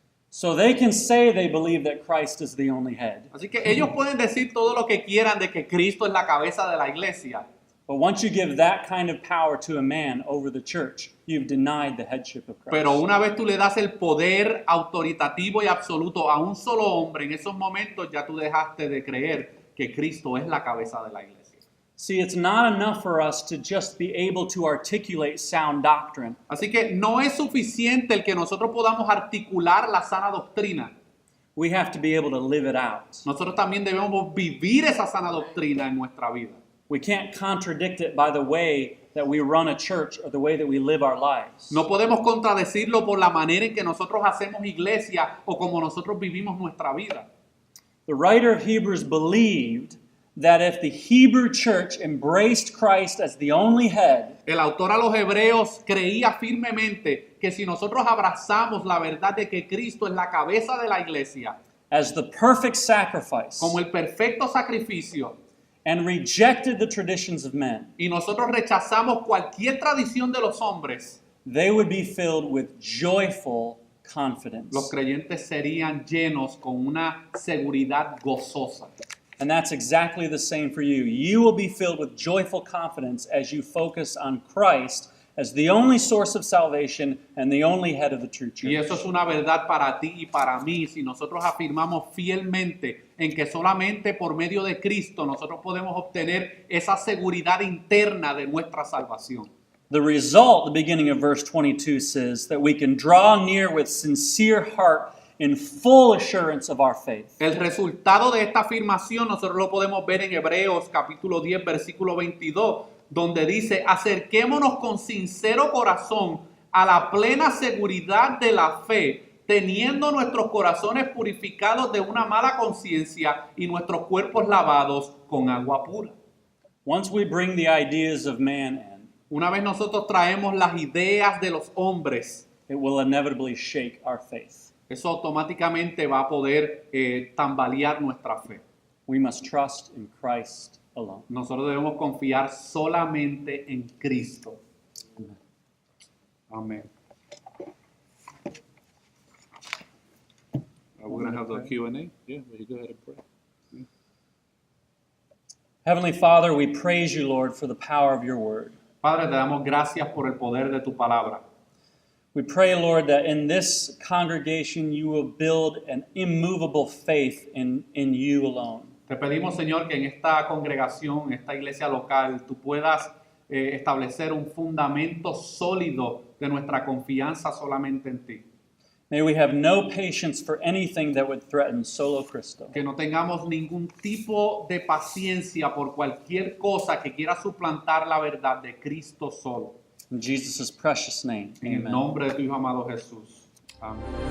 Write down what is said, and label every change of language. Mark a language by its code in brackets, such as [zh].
[en] So they can say they believe that Christ is the only head. [es] Así que ellos pueden decir todo lo que quieran de que Cristo es la cabeza de la iglesia. [en] But once you give that kind of power to a man over the church, you've denied the headship of Christ. [es] Pero una vez tú le das el poder autoritativo y absoluto a un solo hombre, en esos momentos ya tú dejaste de creer que Cristo es la cabeza de la iglesia. [en] See, it's not enough for us to just be able to articulate sound doctrine. [es] Así que no es suficiente el que nosotros podamos articular la sana doctrina. [en] We have to be able to live it out. [es] Nosotros también debemos vivir esa sana doctrina en nuestra vida. [en] We can't contradict it by the way that we run a church or the way that we live our lives. [es] No podemos contradecirlo por la manera en que nosotros hacemos iglesia o como nosotros vivimos nuestra vida. [en] The writer of Hebrews believed that if the Hebrew church embraced Christ as the only head, [es] El autor a los Hebreos creía firmemente que si nosotros abrazamos la verdad de que Cristo es la cabeza de la iglesia, [en] as the perfect sacrifice, [es] como el perfecto sacrificio, [en] and rejected the traditions of men, [es] y nosotros rechazamos cualquier tradición de los hombres, [en] they would be filled with joyful confidence. [es] los creyentes serían llenos con una seguridad gozosa. [en] And that's exactly the same for you. You will be filled with joyful confidence as you focus on Christ as the only source of salvation and the only head of the true church. [es] Y eso es una verdad para ti y para mí si nosotros afirmamos fielmente en que solamente por medio de Cristo nosotros podemos obtener esa seguridad interna de nuestra salvación. [en] The result, the beginning of verse 22 says that we can draw near with sincere heart in full assurance of our faith. [es] El resultado de esta afirmación nosotros lo podemos ver en Hebreos capítulo 10 versículo 22, donde dice: acerquémonos con sincero corazón a la plena seguridad de la fe, teniendo nuestros corazones purificados de una mala conciencia y nuestros cuerpos lavados con agua pura. [en] Once we bring the ideas of man in, [es] Una vez nosotros traemos las ideas de los hombres, [en] it will inevitably shake our faith. [es] eso automáticamente va a poder tambalear nuestra fe. [en] We must trust in Christ alone. [es] Nosotros debemos confiar solamente en Cristo. Amén. [en] We're going to have the Q&A. Yeah, will you go ahead and pray? Heavenly Father, we praise you, Lord, for the power of your word. [es] Padre, te damos gracias por el poder de tu palabra. [en] We pray, Lord, that in this congregation you will build an immovable faith in you alone. [es] Te pedimos, Señor, que en esta congregación, en esta iglesia local, tú puedas establecer un fundamento sólido de nuestra confianza solamente en ti. [en] May we have no patience for anything that would threaten solo Cristo. [es] Que no tengamos ningún tipo de paciencia por cualquier cosa que quiera suplantar la verdad de Cristo solo. [en] In Jesus' precious name, [es] En el [en] amen. [es] nombre de tu Hijo amado Jesús. Amén.